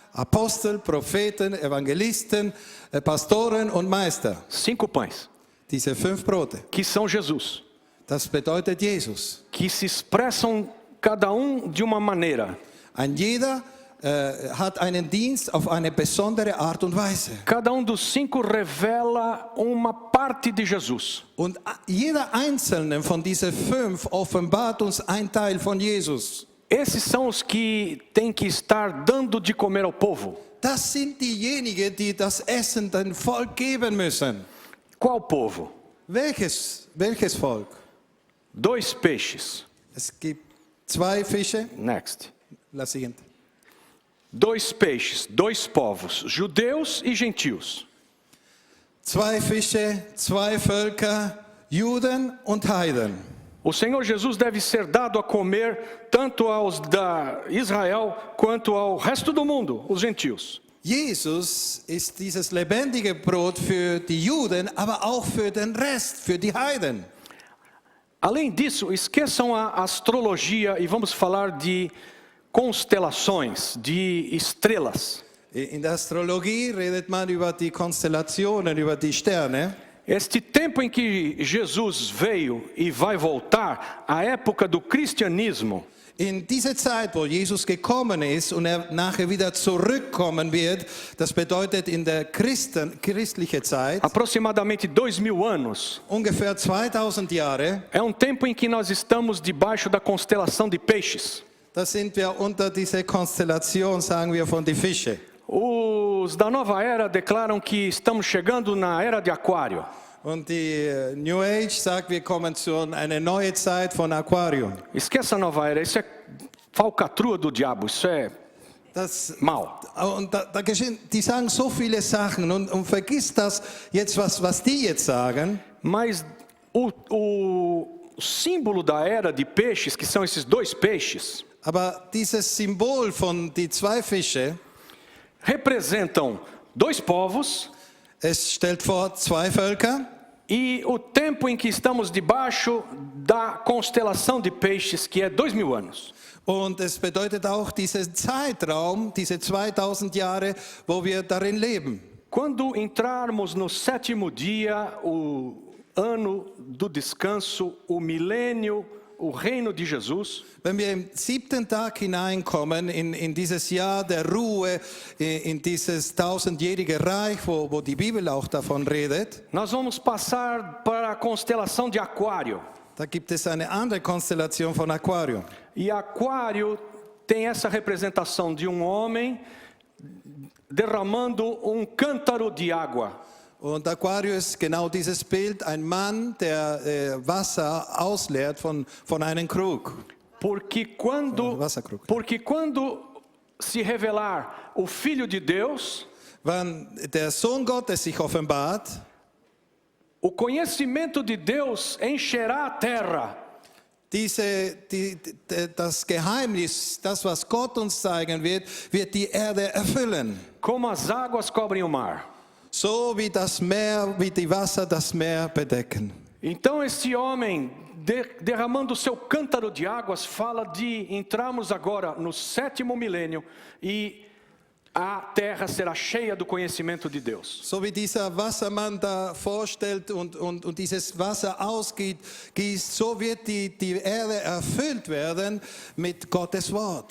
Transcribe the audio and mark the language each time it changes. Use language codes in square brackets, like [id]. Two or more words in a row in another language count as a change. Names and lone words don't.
[de] Apostel, Propheten, Evangelisten, Pastoren und Meister. [pt] 5 pães, [de] Diese 5 Brote. [pt] que são Jesus, [de] Das bedeutet Jesus. [pt] que se expressam cada um de uma maneira. [de] Ein jeder hat einen Dienst auf eine besondere Art und Weise. [pt] Cada um dos 5 revela uma parte de Jesus. [de] Und jeder einzelne von diesen 5 offenbart uns ein Teil von Jesus. [pt] Esses são os que têm que estar dando de comer ao povo. [de] Das sind diejenigen, die das Essen dem Volk geben müssen. [pt] Qual povo? [de] Welches Volk? [pt] 2 peixes. [de] Es gibt 2 Fische. [en] Next. [es] La siguiente. [pt] 2 peixes, 2 povos, judeus e gentios. [de] 2 Fische, 2 Völker, Juden und Heiden. [pt] O Senhor Jesus deve ser dado a comer tanto aos da Israel quanto ao resto do mundo, os gentios. [de] Jesus ist dieses lebendige Brot für die Juden, aber auch für den Rest, für die Heiden. [pt] Além disso, esqueçam a astrologia e vamos falar de constelações, de estrelas. [de] In der Astrologie redet man über die Konstellationen, über die Sterne. [pt] Este tempo em que Jesus veio e vai voltar, a época do cristianismo, [de] In diese Zeit, wo Jesus gekommen ist und er nachher wieder zurückkommen wird, das bedeutet in der christliche Zeit, [pt] aproximadamente 2000 anos, [de] ungefähr 2000 Jahre, [pt] é um tempo em que nós estamos debaixo da constelação de peixes. [de] da sind wir unter dieser Konstellation, sagen wir, von die Fische. [pt] Os da nova era declaram que estamos chegando na era de Aquário. [de] Und die [en] New Age [de] sagt, wir kommen zu einer neuen Zeit von Aquarium. [pt] Esqueça a nova era, isso é falcatrua do diabo, isso é [de] Das, [pt] mal. [de] und da geschehen, die sagen so viele Sachen und vergiss das jetzt, was die jetzt sagen. [pt] Mas o símbolo da era de peixes, que são esses 2 peixes, [de] Aber dieses Symbol von die 2 Fische, [pt] representam 2 povos [de] es stellt vor 2 Völker [pt] e o tempo em que estamos debaixo da constelação de peixes, que é 2000 anos. [de] und es bedeutet auch diesen Zeitraum, diese 2000 Jahre, wo wir darin leben. [pt] Quando entrarmos no 7º dia, o ano do descanso, o milênio, o reino de Jesus, [de] Wenn wir im 7. Tag hineinkommen, in dieses Jahr der Ruhe, in dieses 1000-jährige Reich, wo die Bibel auch davon redet, [pt] nós vamos passar para a constelação de Aquário. [de] da gibt es eine andere Konstellation von Aquarium. [pt] E Aquário tem essa representação de um homem derramando um cântaro de água. [de] Und Aquarius ist genau dieses Bild, ein Mann, der Wasser ausleert von einem Krug. [pt] Porque quando se revelar o Filho de Deus, [de] Wenn der Sohn Gottes sich offenbart, [pt] o conhecimento de Deus encherá a terra. [de] das Geheimnis, das, was Gott uns zeigen wird die Erde erfüllen. [pt] Como as águas cobrem o mar. [de] So wie das Meer, wie die Wasser das Meer bedecken. [pt] Então esse homem derramando o seu cântaro de águas fala de entrarmos agora no 7º milênio e a terra será cheia do conhecimento de Deus. [de] So wie dieser Wassermann da vorstellt und dieses Wasser ausgießt, so wird die Erde erfüllt werden mit Gottes Wort.